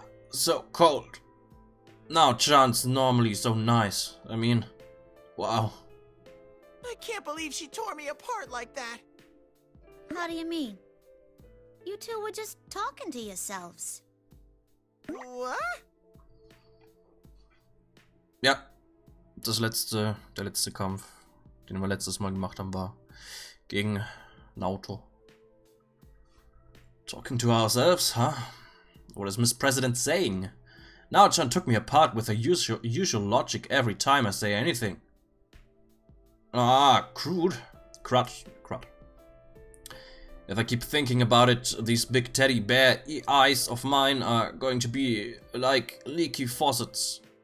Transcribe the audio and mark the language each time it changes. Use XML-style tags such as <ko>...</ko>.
<en>So cold. Now Chan's normally so nice. I mean, wow. I can't believe she tore me apart like that. How do you mean? You two were just talking to yourselves. What?</en> <de>Ja, der letzte Kampf, den wir letztes Mal gemacht haben, war gegen Naoto.</de> <en>Talking to ourselves, huh? What is Miss President saying? Nao-chan took me apart with her usual logic every time I say anything. Ah, crude. Crud. If I keep thinking about it, these big teddy bear eyes of mine are going to be like leaky faucets.</en>